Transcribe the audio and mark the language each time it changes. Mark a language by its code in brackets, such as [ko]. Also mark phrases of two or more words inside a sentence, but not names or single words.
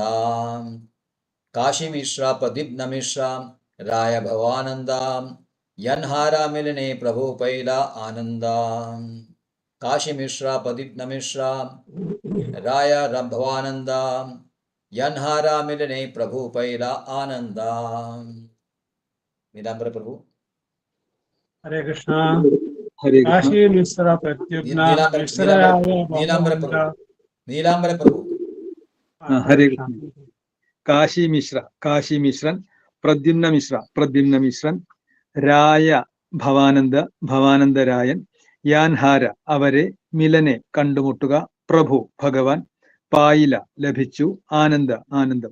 [bn] কাশীমিশ্র প্রদ্যুম্নমিশ্র রায় ভবানন্দ যাঁহার মিলনে প্রভু পাইল আনন্দ. কাশীমিশ্র প্রদ্যুম্নমিশ্র রায় ভবানন্দ যাঁহার মিলনে প্রভু পাইল আনন্দ. [ml] നീലാംബര പ്രഭു. [sa] हरे कृष्ण। हरे कृष्ण। [bn] काशी मिश्र प्रत्युग्न [ml] നീലാംബര പ്രഭു. [sa] हरे कृष्ण। [ml] കാശി മിശ്രൻ പ്രദ്യുമ്ന മിശ്രൻ രായ ഭവാനന്ദരായൻ യാൻഹാര അവരെ മിലനെ കണ്ടുമുട്ടുക പ്രഭു ഭഗവാൻ പായില ലഭിച്ചു ആനന്ദം.